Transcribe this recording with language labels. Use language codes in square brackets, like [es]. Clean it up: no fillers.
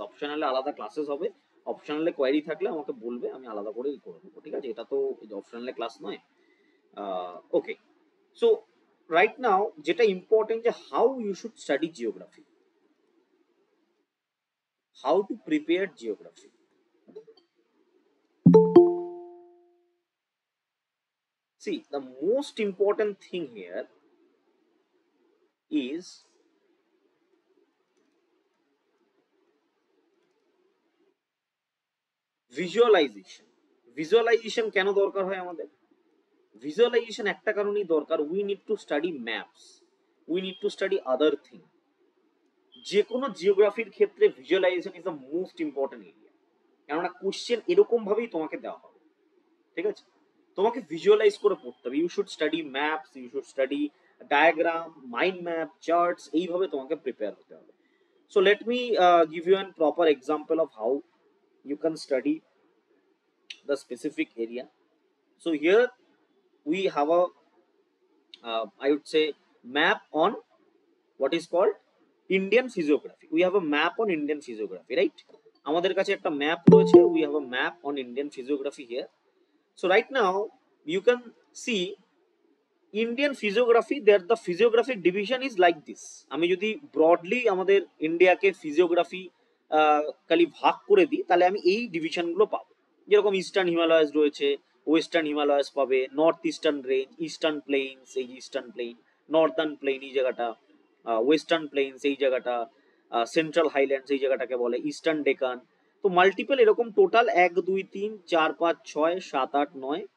[bn] অপশনালে আলাদা ক্লাসেস হবে, অপশনালে কোয়েরি থাকলে আমাকে বলবে, আমি আলাদা করে করে দেবো। ঠিক আছে, এটা তো অপশনালে ক্লাস নয়। ওকে, [en] So right now যেটা important, যে how you should study geography, how to prepare geography. See, the most important thing here is visualisation. [bn] Visualisation কেন দরকার হয় আমাদের? ভিজুয়ালাইজেশন একটা কারণেই দরকার, [en] We need to study maps, we need to study other thing. [bn] যে কোনো জিওগ্রাফির ক্ষেত্রে visualisation is the most important area, কেননা কোশ্চেন এরকম ভাবেই তোমাকে দেওয়া হবে। ঠিক আছে, তোমাকে ভিজুয়ালাইজ করে পড়তে হবে। [en] you should study maps, you should study diagram, [bn] mind map, charts, এইভাবে তোমাকে প্রিপেয়ার হতে হবে। [en] So let me give you an proper example of how you can study the specific area. So here we have a I would say map on what is called Indian physiography. We have a map on Indian physiography, right? [bn] আমাদের কাছে একটা map রয়েছে, [en] we have a map on Indian physiography here. So right now you can see Indian physiography, there the physiographic division is like this. [bn] আমি যদি broadly আমাদের ইন্ডিয়াকে physiography খালি ভাগ করে দিই, তাহলে আমি এই ডিভিশনগুলো পাবো। যেরকম ইস্টার্ন হিমালয়াস রয়েছে, ওয়েস্টার্ন হিমালয়াস পাবে, north eastern range, eastern plains, এই ইস্টার্ন প্লেইন, নর্দার্ন প্লেইন এই জায়গাটা, ওয়েস্টার্ন প্লেইনস এই জায়গাটা, সেন্ট্রাল হাইল্যান্ডস এই জায়গাটাকে বলে, ইস্টার্ন ডেকান। তো মাল্টিপল এরকম টোটাল 1 2 3 4 5 6 7 8 9